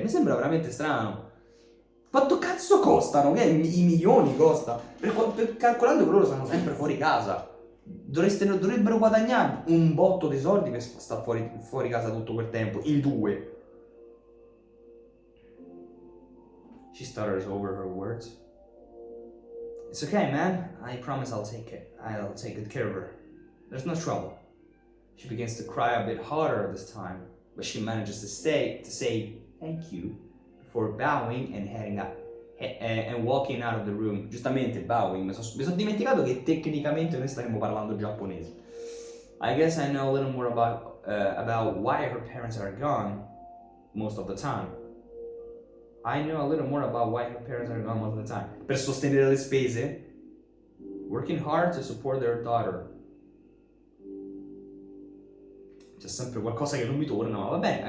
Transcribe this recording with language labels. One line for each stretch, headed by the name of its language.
Italian: Mi sembra veramente strano. Quanto cazzo costano? Che i milioni costa? Calcolando che loro stanno sempre fuori casa. Dovrebbero guadagnare un botto di soldi per stare fuori casa tutto quel tempo, in due.
English: She stutters over her words. It's okay, man. I promise I'll take good care of her. There's no trouble. She begins to cry a bit harder this time, but she manages to say thank you before bowing and heading up and walking out of the room.
Italian: Giustamente bowing, mi sono dimenticato che tecnicamente noi staremmo parlando giapponese.
English: I guess I know a little more about why her parents are gone most of the time. I know a little more about why her parents are gone most of the time.
Italian: Per sostenere le spese,
English: working hard to support their daughter.
Italian: C'è sempre qualcosa che non mi torna, ma va bene.